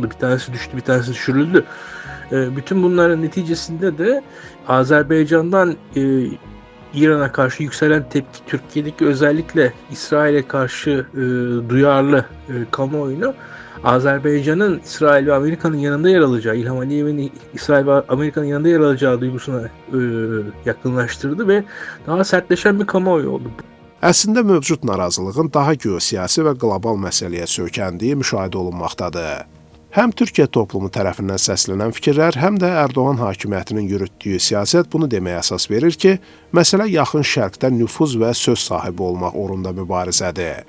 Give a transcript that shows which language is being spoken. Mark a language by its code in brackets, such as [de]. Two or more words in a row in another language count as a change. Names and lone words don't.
[tr] Bir tanesi düştü, bir tanesi düşürüldü. Bütün bunların neticesinde de Azerbaycan'dan İran'a karşı yükselen tepki, Türkiye'deki özellikle İsrail'e karşı duyarlı kamuoyunu Azerbaycan'ın İsrail ve Amerika'nın yanında yer alacağı, İlham Aliyev'in İsrail ve Amerika'nın yanında yer alacağı duygusuna yakınlaştırdı ve daha sertleşen bir kamuoyu oldu. [az] Əslində mövcud narazılığın daha geosiyasi və qlobal məsələyə söykəndiyi müşahidə olunmaqdadır. Həm Türkiyə toplumu tərəfindən səslənən fikirlər, həm də Ərdoğan hakimiyyətinin yürütdüyü siyasət bunu deməyə əsas verir ki, məsələ yaxın şərqdə nüfuz və söz sahibi olmaq uğrunda mübarizədir.